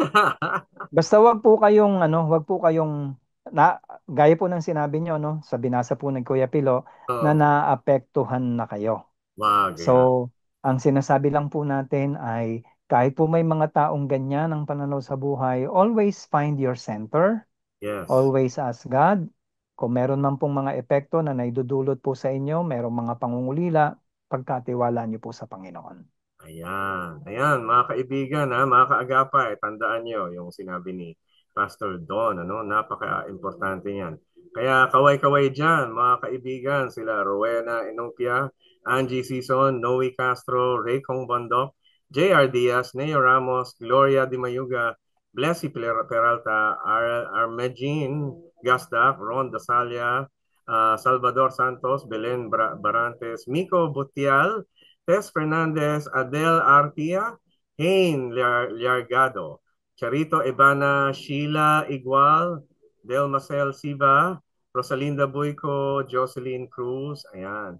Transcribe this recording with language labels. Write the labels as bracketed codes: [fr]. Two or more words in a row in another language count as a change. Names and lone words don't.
[tl] Basta wag po kayong gaya po ng sinabi niyo sa binasa po ng Kuya Pilo na Oo, naapektuhan na kayo. wag yan. So, ang sinasabi lang po natin ay kahit po may mga taong ganyan ang pananaw sa buhay, [en] always find your center. Yes. Always ask God. [tl] Kung meron man pong mga epekto na naidudulot po sa inyo, merong mga pangungulila, pagkatiwala niyo po sa Panginoon. Ayan, ayan, mga kaibigan, mga kaagapay, tandaan nyo yung sinabi ni Pastor Don, ano, napaka-importante niyan. Kaya kaway-kaway dyan, mga kaibigan, sila Rowena Inopia, Angie Sison, Noe Castro, Ray Kong Bondok, J.R. Diaz, Neo Ramos, Gloria Di Mayuga, Blessy Peralta, Armegine Gasdak, Ron Dasalia, Salvador Santos, Belen Barantes, Miko Butial, Tess Fernandez, Adele Artia, Hein Liargado, Charito Ebana, Sheila Igual, Del Marcel Siva, Rosalinda Buico, Jocelyn Cruz, ayan.